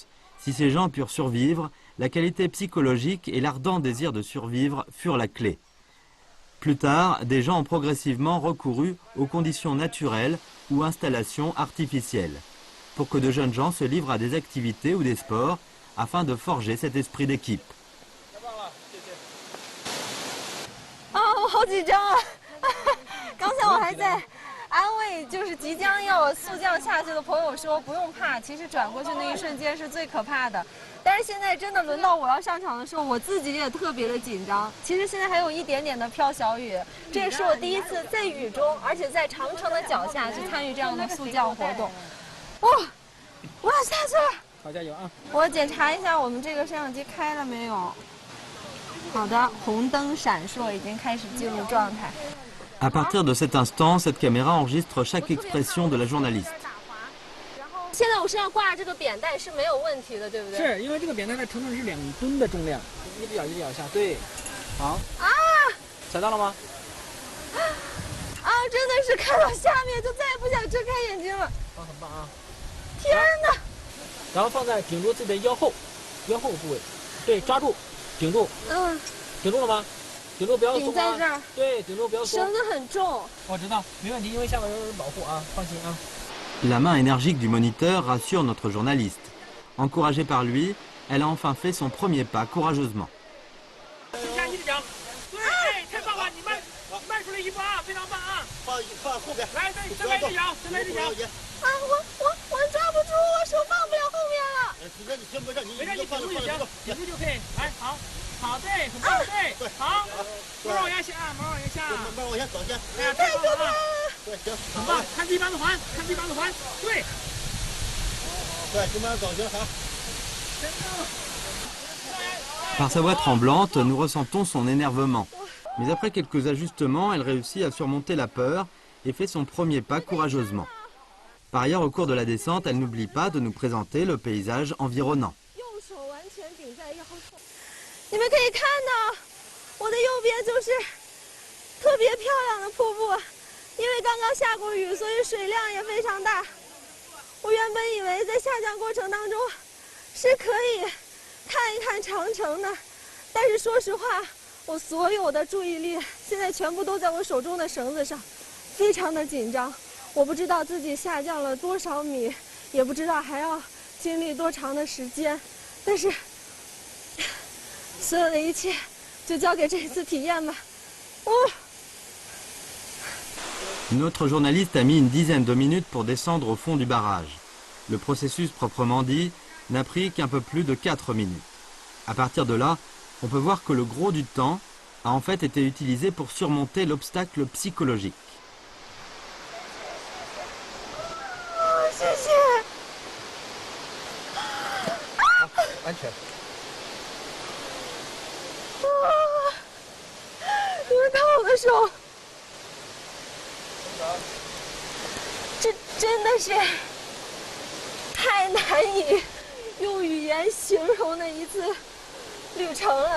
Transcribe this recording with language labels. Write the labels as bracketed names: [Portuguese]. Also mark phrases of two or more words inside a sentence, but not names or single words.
[French] Si ces gens purent survivre, la qualité psychologique et l'ardent désir de survivre furent la clé. Plus tard, des gens ont progressivement recouru aux conditions naturelles ou installations artificielles, pour que de jeunes gens se livrent à des activités ou des sports afin de forger cet esprit d'équipe. [Chinese] 我好紧张啊！刚才我还在安慰，就是即将要速降下去的朋友说不用怕，其实转过去那一瞬间是最可怕的。但是现在真的轮到我要上场的时候，我自己也特别的紧张。其实现在还有一点点的飘小雨，这也是我第一次在雨中，而且在长城的脚下去参与这样的速降活动。哇，我要下去了！好，加油啊！我检查一下我们这个摄像机开了没有。好的，红灯闪烁，已经开始进入状态。 [French] À partir de cet instant, cette caméra enregistre chaque expression de la journaliste. [Chinese] 现在我身上挂着这个扁担是没有问题的，对不对？是因为这个扁担它承重是2吨的重量，一只脚一只脚下，对，好。啊！踩到了吗？啊，真的是看到下面就再也不想睁开眼睛了。啊，很棒啊！天哪！然后放在顶住自己的腰后部位，对，抓住，顶住。顶住了吗？顶住不要松啊！顶在这儿。对，顶住不要松。绳子很重。我知道，没问题，因为下面有人保护啊，放心啊。 [French] La main énergique du moniteur rassure notre journaliste. Encouragée par lui, elle a enfin fait son premier pas courageusement. [Chinese] 我抓不住，我手放不了后面了。没事，你顶住就行，顶住就可以。来，好，对，很棒，对，好，慢慢往下下，慢慢往下下，慢慢往下走先。哎呀，太棒了！对，行，很棒，看地板的环，对。对，慢慢走行，好。 [French] Par sa voix tremblante, nous ressentons son énervement. Mais après quelques ajustements, elle réussit à surmonter la peur et fait son premier pas courageusement. Par ailleurs, au cours de la descente, elle n'oublie pas de nous présenter le paysage environnant. [Chinese] 你们可以看到，我的右边就是特别漂亮的瀑布。因为刚刚下过雨，所以水量也非常大。我原本以为在下降过程当中是可以看一看长城的，但是说实话，我所有的注意力现在全部都在我手中的绳子上，非常的紧张。我不知道自己下降了多少米，也不知道还要经历多长的时间，但是所有的一切就交给这次体验吧。 [French] Notre journaliste a mis une dizaine de minutes pour descendre au fond du barrage. Le processus proprement dit n'a pris qu'un peu plus de 4 minutes. À partir de là, on peut voir que le gros du temps a en fait été utilisé pour surmonter l'obstacle psychologique. [Chinese] 谢谢。安全。你们看我的手。这真的是太难以用语言形容的一次旅程了。